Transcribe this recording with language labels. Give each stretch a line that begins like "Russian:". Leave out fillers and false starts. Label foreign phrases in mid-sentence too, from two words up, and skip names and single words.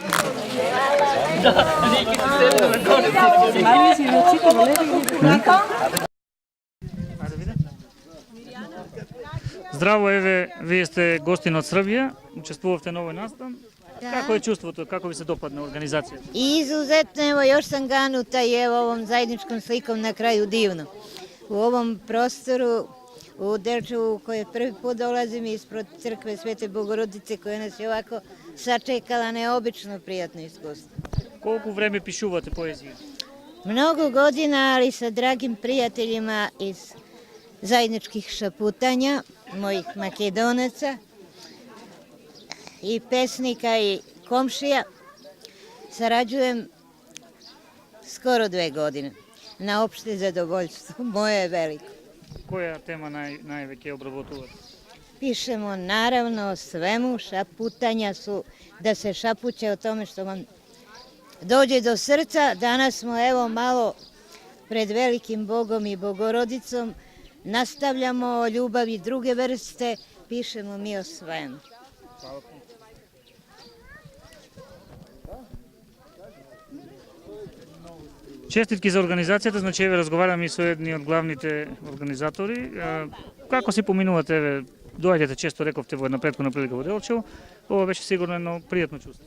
Macedonian: Здраво, еве, вие сте гостин од Србија, учествувавте на овој настан. Како е чувството, како ви се допадна организацијата?
Serbian: Izuzetno, evo još sam ganuta i evo ovom zajedničkom slikom na kraju divno. U ovom prostoru u Delčevu koje prvi put dolazim ispred crkve Svete Bogorodice koja nas je ovako sačekala, neobično prijatno iskustvo.
Macedonian: Колку време пишувате поезија?
Serbian: Mnogo godina, ali sa dragim prijateljima iz zajedničkih šaputanja, mojih Makedonaca i pesnika i komšija, sarađujem skoro 2 godine. Na opšte zadovoljstvo, moje je veliko.
Macedonian: Која тема највеќе обработувате?
Serbian: Pišemo naravno o svemu, šaputanja su da se šapuće o tome što vam dođe do srca. Danas smo evo malo pred velikim Bogom i Bogorodicom, nastavljamo o ljubavi druge vrste, pišemo mi o svemu.
Macedonian: Честитки за организацијата, значи еве разговараме и со едни од главните организатори. Како си поминувате, еве, доаѓате често, рековте во една претходна прилика во Делчево, ова беше сигурно едно пријатно чувство.